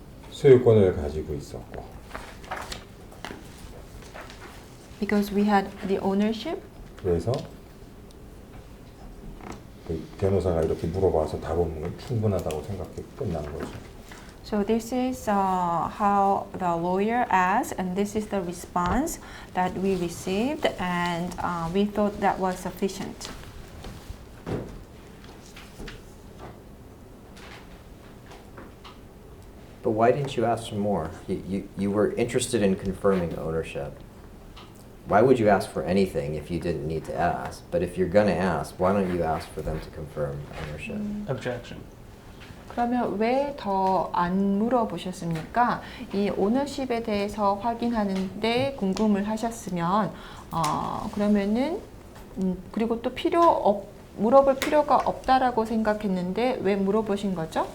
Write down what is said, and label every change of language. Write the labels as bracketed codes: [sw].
[ko] 소유권을 가지고 있었고 [en] Because we had the ownership. [ko] 그래서 그 변호사가 이렇게 물어봐서 답은 충분하다고 생각해 끝난 거죠. [en] So this is how the lawyer asked, and this is the response that we received, and we thought that was sufficient. But why didn't you ask for more? You were interested in confirming ownership. Why would you ask for anything if you didn't need to ask? But if you're going to ask, why don't you ask for them to confirm ownership? Objection. [ko] 그러면 왜 더 안 물어보셨습니까? 이 오너십에 대해서 확인하는데 궁금을 하셨으면 그러면은 그리고 또 물어볼 필요가 없다라고 생각했는데 왜 물어보신 거죠?